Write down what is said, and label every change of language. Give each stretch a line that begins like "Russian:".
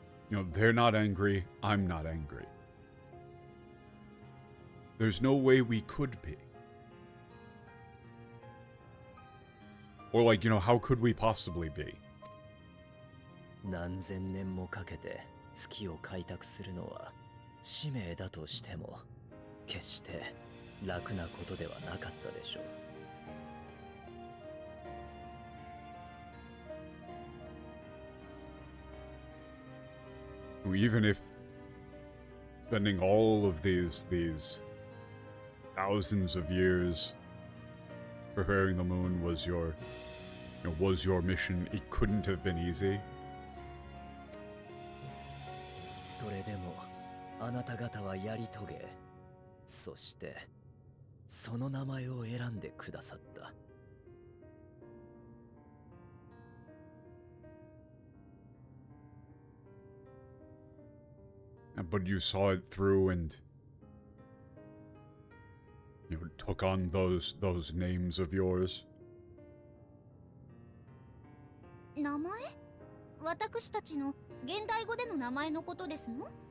English: You know, they're not angry, I'm not angry. There's no way we could be. Or like, you know, how could we possibly be?
Japanese: 何千年もかけて月を開拓するのは使命だとしても決して楽なことではなかったでしょう。
English: Even if spending all of these thousands of years preparing the moon was your mission, it couldn't have been easy.
Japanese: それでもあなた方はやり遂げ、そしてその名前を選んでくださった。
English: But you saw it through and you know, took on those names of yours.
Japanese: 名前？私たちの現代語での名前のことですの？